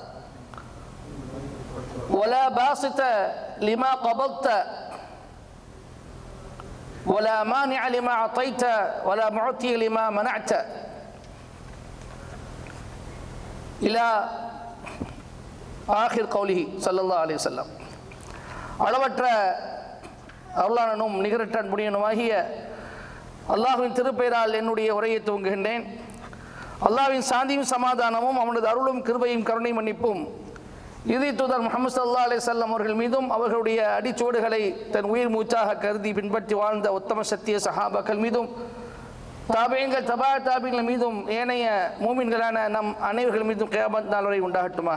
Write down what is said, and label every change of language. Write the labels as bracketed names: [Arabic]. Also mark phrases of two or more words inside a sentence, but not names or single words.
[Arabic] ولا باسط لما قبضت ولا مانع لما أعطيت ولا معطي لما منعت إلى آخر قوله صلى الله عليه وسلم [Tamil] அளவற்ற அருளாளனும் நிகரற்ற அன்புடையனுமாகிய அல்லாஹ்வின் திருப்பெயரால் என்னுடைய உரையை துவங்குகின்றேன். அல்லாஹ்வின் சாந்தியும் சமாதானமும் அவனது அருளும் கிருபையும் கருணை மன்னிப்பும் இறுதி தூதர் முஹம்மது [Arabic] صلى الله عليه وسلم [Tamil] அவர்கள் மீதும் அவர்களுடைய அடிச்சுவடுகளை தன் உயிர் மூச்சாக கருதி பின்பற்றி வாழ்ந்த உத்தம சத்திய சஹாபாக்கள் மீதும் தாபியீன்கள் தபா தாபியீன்கள் மீதும் ஏனைய மூமின்களான நம் அனைவர்கள் மீதும் கியாமத் நாள் வரை உண்டாகட்டுமாக.